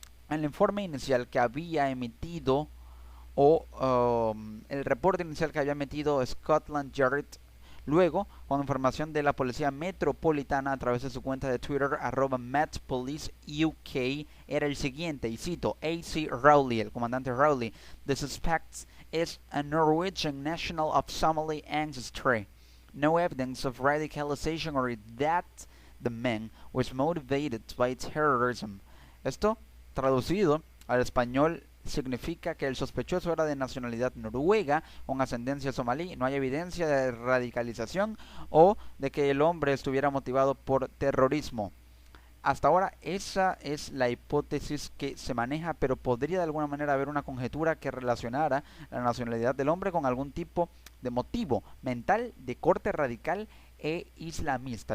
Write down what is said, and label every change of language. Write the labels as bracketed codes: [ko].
[es] El informe inicial que había emitido el reporte inicial que había emitido Scotland Yard, luego, con información de la policía metropolitana a través de su cuenta de Twitter, @MetPoliceUK, era el siguiente, y cito: A.C. [en] Rowley, [es] el comandante Rowley, [en] "The suspect is a Norwegian national of Somali ancestry. No evidence of radicalization or that the man was motivated by terrorism." [es] Esto, traducido al español, significa que el sospechoso era de nacionalidad noruega con ascendencia somalí. No hay evidencia de radicalización o de que el hombre estuviera motivado por terrorismo. Hasta ahora esa es la hipótesis que se maneja, pero podría de alguna manera haber una conjetura que relacionara la nacionalidad del hombre con algún tipo de motivo mental de corte radical e islamista.